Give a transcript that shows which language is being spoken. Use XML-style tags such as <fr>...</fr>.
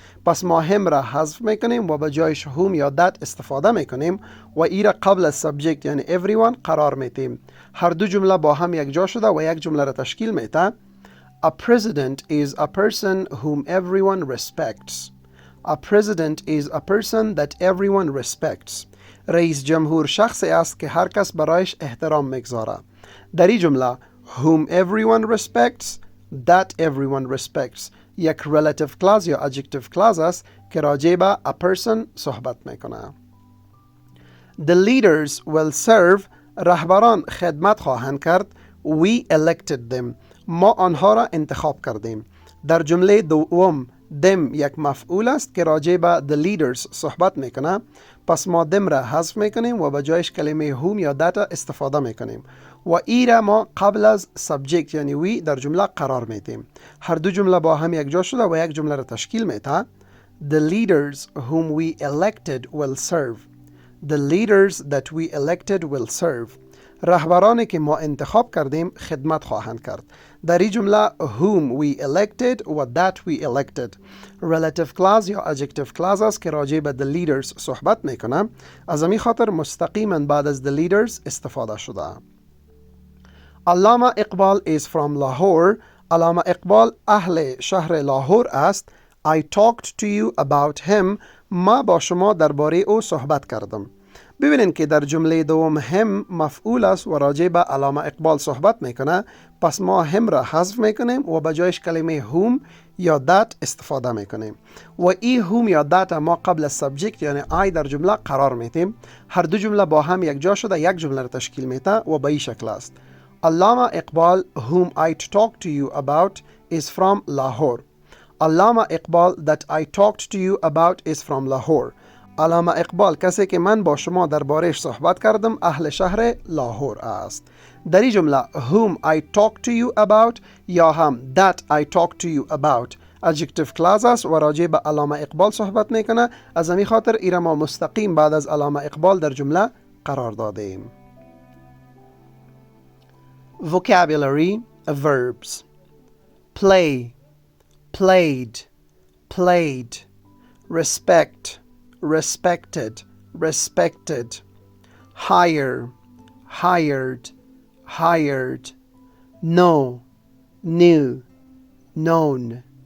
<fa>پس ما هم را حذف میکنیم و به جایش whom یا that استفاده میکنیم و ای را قبل از subject یعنی everyone قرار میدیم. هر دو جمله با هم یک جا شده و یک جمله را تشکیل میده.</fa> <en>A president is a person whom everyone respects. A president is a person that everyone respects.</en> <fa>رئیس جمهور شخصی است که هر کس برایش احترام میگذاره. در این جمله</fa> <en>whom everyone respects, that everyone respects</en> <fa>یک relative clause یا adjective clause است که راجع به a person صحبت میکنه.</fa> <en>The leaders will serve.</en> <fa>رهبران خدمت خواهند کرد.</fa> <en>We elected them.</en> <fa>ما آنها را انتخاب کردیم. در جمله دوم them یک مفعول است که راجع به the leaders صحبت میکنه. پس ما them را حذف میکنیم و به جایش کلمه whom یا that استفاده میکنیم و ای را ما قبل از subject یعنی we در جمله قرار میدیم. هر دو جمله با هم یک جا شده و یک جمله را تشکیل میده.</fa> <en>The leaders whom we elected will serve. The leaders that we elected will serve.</en> <fa>رهبرانی که ما انتخاب کردیم خدمت خواهند کرد. در این جمله</fa> <en>whom we elected</en> <fa>و</fa> <en>that we elected</en> <fa>relative clause یا adjective clause است که راجع به the leaders صحبت میکنه. از همین خاطر مستقیما بعد از the leaders استفاده شده.</fa> <en>Allama Iqbal is from Lahore.</en> <fa>علامه اقبال اهل شهر لاهور است.</fa> <en>I talked to you about him.</en> <fa>ما با شما درباره او صحبت کردم. ببینین که در جمله دوم هم مفعول است و راجع به علامه اقبال صحبت میکنه، پس ما هم را حذف میکنیم و به جایش کلمه whom یا that استفاده میکنیم و ای whom یا that ما قبل از subject یعنی I در جمله قرار میتیم. هر دو جمله با هم یک جا شده یک جمله را تشکیل میده و به این شکل است.</fa> <en>Allama Iqbal whom I talked to you about is from Lahore. Allama Iqbal that I talked to you about is from Lahore.</en> <fa>علامه اقبال کسی که من با شما درباره‌اش صحبت کردم اهل شهر لاهور است. در این جمله</fa> <en>whom I talked to you about</en> <fa>یا هم</fa> <en>that I talked to you about</en> <fa>adjective clause است و راجع به علامه اقبال صحبت میکنه. از همین خاطر ایره ما مستقیم بعد از علامه اقبال در جمله قرار دادیم.</fa> <en>Vocabulary verbs: play, played, played; respect, respected, respected; hire, hired, hired; know, knew, known;</en>